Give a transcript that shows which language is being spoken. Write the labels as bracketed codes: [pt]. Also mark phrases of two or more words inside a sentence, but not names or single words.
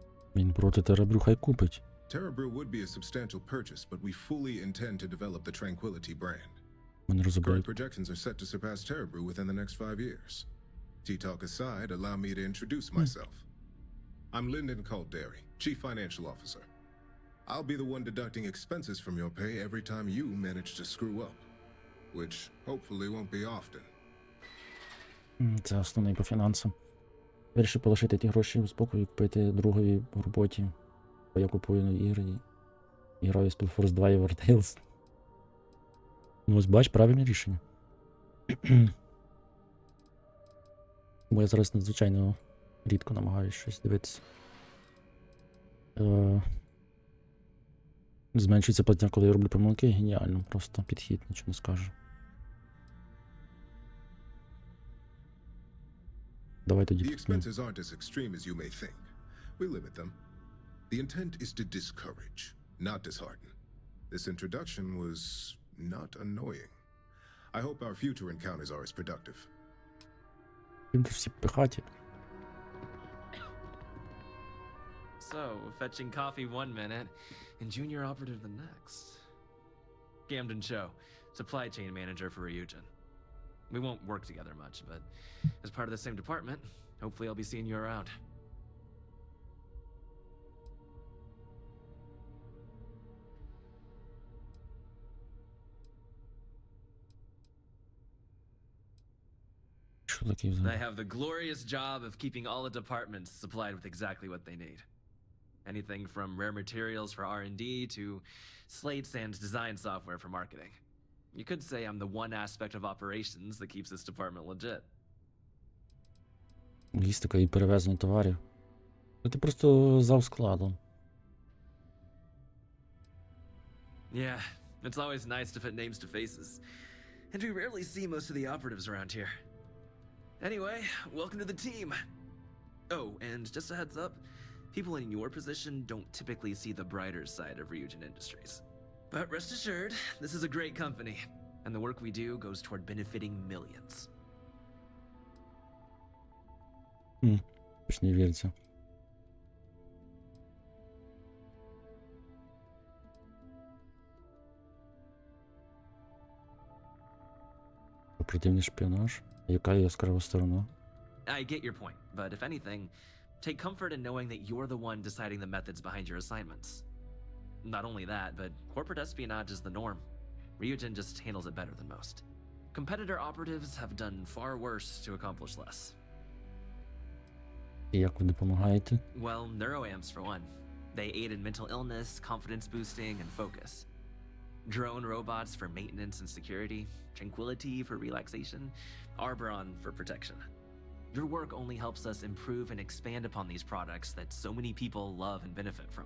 [uk] Він проти Теребрю, хай купить. [en] Terrabrew would be a substantial purchase, but we fully intend to develop the Tranquility brand. [uk] Мене [en] Current [uk] розуміють. [en] projections are set to surpass Terrabrew within the next 5 years. Tea-talk aside, allow me to introduce myself. I'm Lyndon Calderi, Chief Financial Officer. I'll be the one deducting expenses from your pay every time you manage to screw up. Which, hopefully, won't be often. [uk] Це основний по фінансам. Вирішив полишити ті гроші у спокою, купити другові в роботі. Бо я купую нові ігри і граю в Spellforce 2 і War Tales. Ну ось бач, правильне рішення. Бо я зараз надзвичайно рідко намагаюся щось дивитися. Зменшується платня, коли я роблю помилки. Геніально, просто підхід, нічого не скажу. Давай тоді. [en] The expenses aren't as extreme as you may think. We limit them. The intent is to discourage, not dishearten. This introduction was not annoying. I hope our future encounters are as productive. [uk] Всі пихаті. [en] So, fetching coffee one minute and junior operative the next. Camden Cho, supply chain manager for Riyujin. We won't work together much, but as part of the same department, hopefully I'll be seeing you around. [uk] Що таке [en] I [uk] взагалі? [en] have the glorious job of keeping all the departments supplied with exactly what they need. Anything from rare materials for R&D to slates and design software for marketing. You could say I'm the one aspect of operations that keeps this department legit. [uk] Логістика і перевезення товарів. Ти просто зав складом. [en] Yeah, it's always nice to put names to faces. And we rarely see most of the operatives around here. Anyway, welcome to the team. Oh, and just a heads up, people in your position don't typically see the brighter side of Ryujin Industries. But rest assured, this is a great company, and the work we do goes toward benefiting millions. [uk] Хоч не віриться. Оперативний шпіонаж. Яка яскрава сторона? [en] I get your point, but if anything, take comfort in knowing that you're the one deciding the methods behind your assignments. Not only that, but corporate espionage is the norm. Ryujin just handles it better than most. Competitor operatives have done far worse to accomplish less. [uk] І як ви допомагаєте? [en] Well, neuroamps for one. They aid in mental illness, confidence boosting, and focus. Drone robots for maintenance and security, Tranquility for relaxation, Arboron for protection. Your work only helps us improve and expand upon these products that so many people love and benefit from.